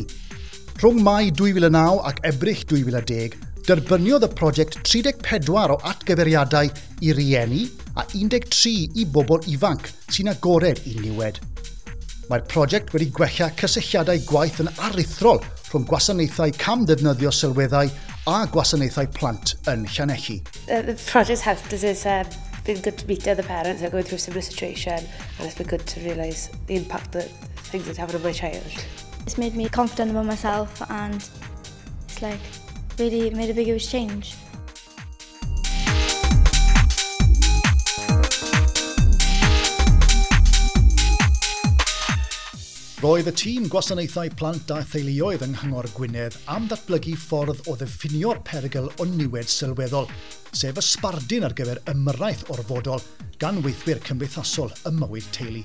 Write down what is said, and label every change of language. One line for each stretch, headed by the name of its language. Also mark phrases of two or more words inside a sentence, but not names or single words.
Welsh: Rhwng Mai 2009 ac Ebrill 2010, derbyniodd y prosiect 34 o atgyferiadau i rieni a 13 i bobl ifanc sy'n agored i niwed. Mae'r prosiect wedi gwella cysylltiadau gwaith yn aruthrol rhwng gwasanaethau camddefnyddio sylweddau a gwasanaethau plant yn Llanelli.
English: The project helped us is been good to meet other parents that are going through a similar situation, and it's been good to realise the impact that things are having on my child. It's made me confident about myself and it's like really made a big huge change.
Welsh: Roedd y tîm gwasanaethau plant a theuluoedd yng Nghyngor Gwynedd am ddatblygu ffordd o ddiffinio'r perygl o niwed sylweddol, sef ysbardun ar gyfer ymyrraeth orfodol gan weithwyr cymdeithasol y mywyd teulu.